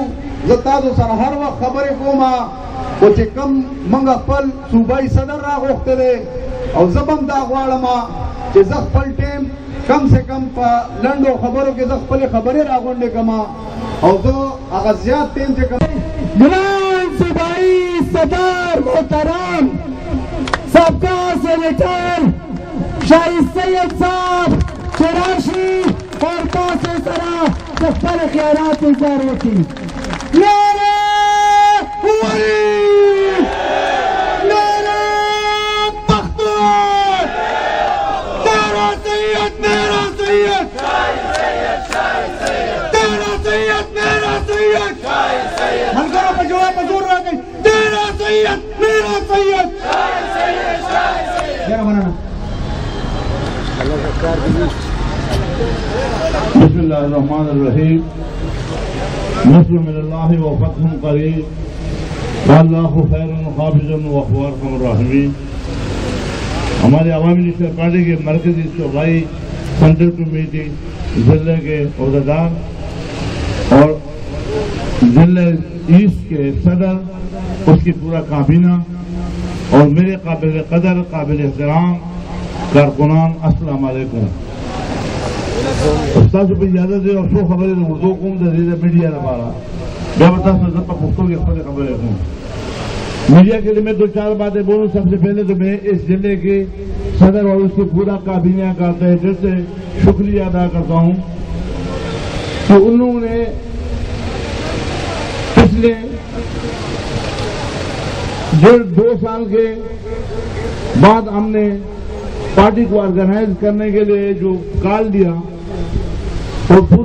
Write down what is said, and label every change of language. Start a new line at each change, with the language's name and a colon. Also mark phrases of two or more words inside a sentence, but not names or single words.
Pashto: زه تاسو سره هر وخت خبرې کوم، خو چې کوم موږ خپل صوبایي صدر راغوښتی دی او زه به هم دا غواړم چې زه خپل ټیم
Urdu: کم سے کم
Pashto: په لنډو خبرو کې زه خپلې خبرې راغونډې کړم او زه هغه زیات ټیم چې کوم
Urdu: جناب صوبائی صدر محترم سابقہ سینیٹر شاہد سید صاحب چراشی اور
Pashto: تاسو سره خپل خیالات اظهار وکړي.
Urdu: نعرہ والی، نعرہ پختون، تیرا سید میرا سید، تیرا سید میرا سید،
Pashto: ملګرو په جواب په زور راکړئ،
Urdu: تیرا سید میرا سید.
Arabic: بسم اللہ الرحمن الرحیم. نصر من اللہ و فتح قریب واللہ خیر حافظ و هو ارحم الراحمین.
Urdu: ہمارے عوامی نیشنل پارٹی کے مرکزی صوبائی سینٹرل کمیٹی ضلع کے عہدیدار اور ضلع ایسٹ کے صدر، اس کی پورا کابینہ اور میرے قابل قدر قابل احترام
Arabic: کارکنان السلام علیکم.
Pashto: استاد په اجازه دې او څو خبرې د اردو کوم د دې میډیا لپاره بیا به تاسو زه په پښتو کې خپل خبرې کوم.
Urdu: میڈیا کے لیے میں 2-4 باتیں بولوں. سب سے پہلے تو میں اس ضلع کے صدر اور اس کی پورا کابینہ کا تہہ دل سے شکریہ ادا کرتا ہوں کہ انہوں نے پچھلے 1.5-2 سال کے بعد ہم نے پارٹی کو آرگنائز کرنے کے لیے جو کال دیا اور پورا